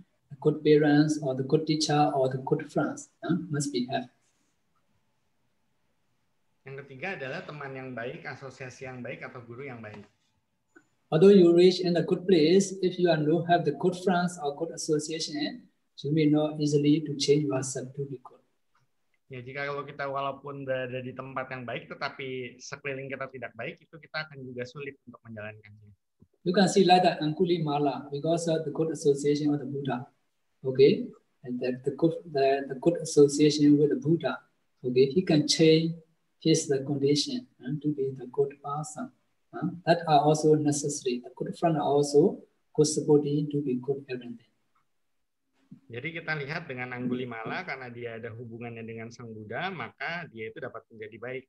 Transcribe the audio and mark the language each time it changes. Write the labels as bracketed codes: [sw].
[en] The good parents or the good teacher or the good friends must be have. [id] Yang ketiga adalah teman yang baik, asosiasi yang baik, atau guru yang baik. [en] Although you reach in a good place, if you don't have the good friends or good association, you may not easily to change yourself to be good. [id] Ya, jika kalau kita walaupun berada di tempat yang baik, tetapi sekeliling kita tidak baik, itu kita akan juga sulit untuk menjalankannya. [en] You can see like that Angulimala because of the good association of the Buddha. Okay, and the good association with the Buddha. Okay, he can change his condition to be the good person. That are also necessary. The good friend are also good supporting to be good everything. [id] Jadi kita lihat dengan Angulimala, karena dia ada hubungannya dengan Sang Buddha, maka dia itu dapat menjadi baik.